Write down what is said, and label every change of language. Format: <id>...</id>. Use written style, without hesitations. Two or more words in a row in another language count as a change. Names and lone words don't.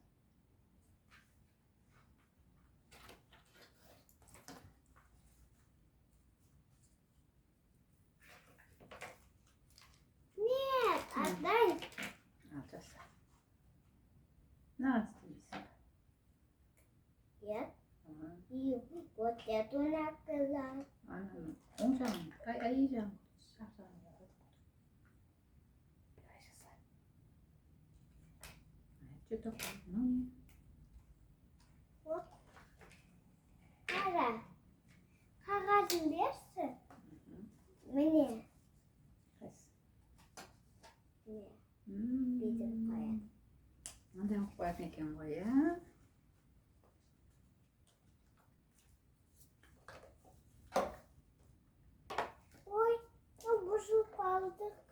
<ru>Нет, отдай.</ru> <kk>Жаса. Нағыз істеймісің?</kk> <ru>Нет. И вот эту наклею.</ru> <kk>Оң жағын, ай жағын.</kk> <ru>Что такое? Вот.</ru> <kk>Қара. Қағазын берші. Міне. Міне. Бүйтіп қояды. Мынандай қылып қоятын екен ғой, иә? Ой, бұзылып қалды.</kk>